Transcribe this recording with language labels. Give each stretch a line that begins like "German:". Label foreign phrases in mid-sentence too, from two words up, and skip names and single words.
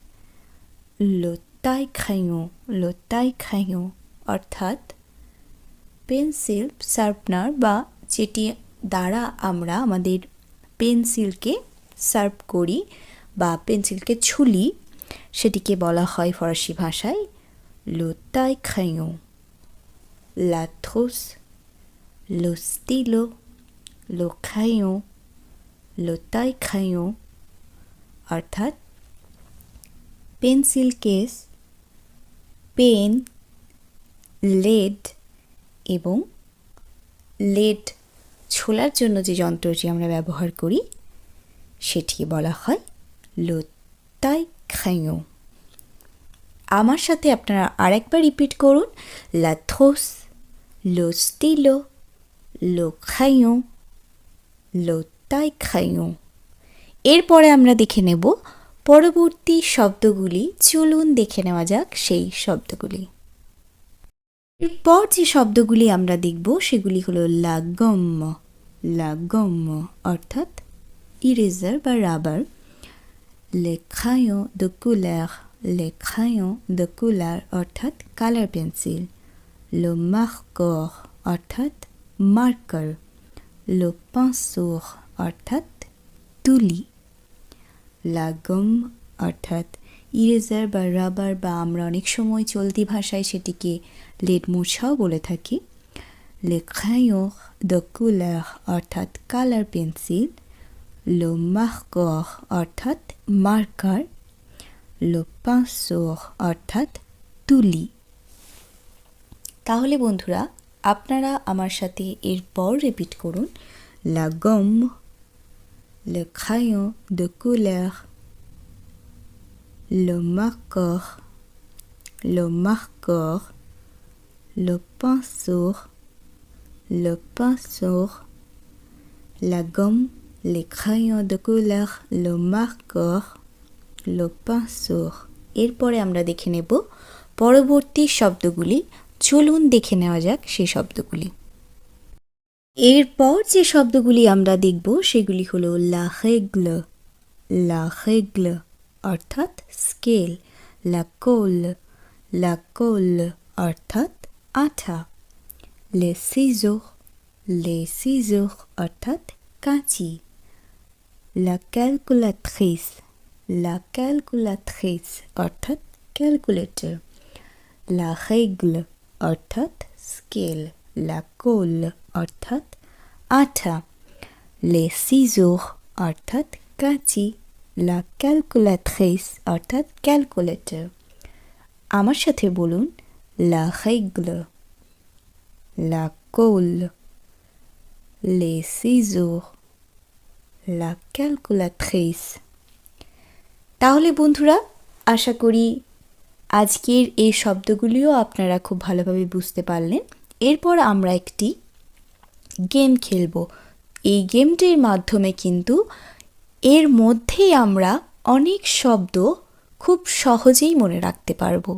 French: lo taille crayon, lo taille crayon
Bangla: অর্থাৎ পেন্সিল শার্পনার বা যেটি দ্বারা আমরা আমাদের পেন্সিলকে শার্প করি বা পেন্সিলকে ছুলি, সেটিকে বলা হয় ফরাসি ভাষায়
French: le taille crayon, la trousse, le stylo, le crayon, le taille crayon
Bangla: অর্থাৎ পেন্সিল কেস, পেন, লেড এবং লেড ছোলার জন্য যে যন্ত্রটি আমরা ব্যবহার করি সেটিকে বলা হয়
French: le taille crayon।
Bangla: আমার সাথে আপনারা আরেকবার রিপিট করুন,
French: la trousse, le stylo, le crayon, le taille crayon।
Bangla: এরপরে আমরা দেখে নেব পরবর্তী শব্দগুলি। চলুন দেখে নেওয়া যাক সেই শব্দগুলি। এরপর যে শব্দগুলি আমরা দেখব সেগুলি হলো
French: la gomme, la gomme
Bangla: অর্থাৎ ইরেজার বা রাবার।
French: les crayons de couleur, les crayons de couleur
Bangla: অর্থাৎ কালার পেন্সিল।
French: le marqueur
Bangla: অর্থাৎ মার্কার।
French: le pinceau
Bangla: অর্থাৎ তুলি।
French: la gomme
Bangla: অর্থাৎ ইরেজার বা রাবার বা আমরা অনেক সময় চলতি ভাষায় সেটিকে লেড মোছাও বলে থাকি।
French: les crayons de couleur
Bangla: অর্থাৎ কালার পেন্সিল।
French: le marqueur
Bangla: অর্থাৎ মার্কার।
French: le pinceau
Bangla: অর্থাৎ তুলি। তাহলে বন্ধুরা আপনারা আমার সাথে এরপর রিপিট করুন,
French: la gomme, le crayon de couleur, le marqueur, le marqueur, le pinceau, la gomme, les crayons de couleur, le marqueur, le pinceau।
Bangla: এরপরে আমরা দেখে নেব পরবর্তী শব্দগুলি। চলুন দেখে নেওয়া যাক সেই শব্দগুলি। এরপর যে শব্দগুলি আমরা দেখব সেগুলি হলো
French: la règle, la règle
Bangla: অর্থাৎ স্কেল।
French: la colle
Bangla: অর্থাৎ আঠা।
French: les ciseaux
Bangla: অর্থাৎ কাঁচি।
French: la calculatrice
Bangla: অর্থাৎ ক্যালকুলেটর।
French: la règle
Bangla: অর্থাৎ স্কেল।
French: la colle
Bangla: অর্থাৎ আঠা।
French: les ciseaux
Bangla: অর্থাৎ কাঁচি।
French: la calculatrice
Bangla: অর্থাৎ ক্যালকুলেটর। আমার সাথে বলুন,
French: la règle, la colle, les ciseaux, la calculatrice।
Bangla: তাহলে বন্ধুরা আশা করি আজকের এই শব্দগুলিও আপনারা খুব ভালোভাবে বুঝতে পারলেন। এরপর আমরা একটি গেম খেলব। এই গেমটির মাধ্যমে কিন্তু এর মধ্যেই আমরা অনেক শব্দ খুব সহজেই মনে রাখতে পারবো।